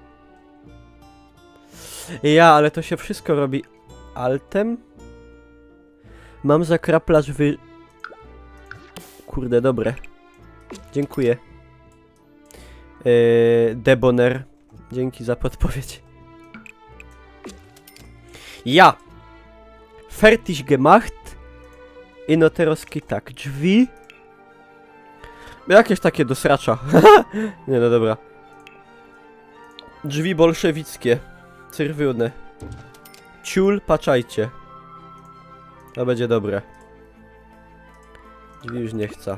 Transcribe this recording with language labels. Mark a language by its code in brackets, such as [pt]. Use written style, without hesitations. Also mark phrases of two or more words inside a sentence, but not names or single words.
[pl] Ja, ale to się wszystko robi altem? Mam zakraplacz Kurde, dobre. Dziękuję. Debonair. Dzięki za podpowiedź. Ja! [de] Fertig gemacht. [pl] Ino teraz tak. Drzwi. Jakieś takie do sracza. Nie, no dobra. Drzwi bolszewickie. Czerwone. Ciul, patrzajcie. To będzie dobre. Drzwi już nie chcę.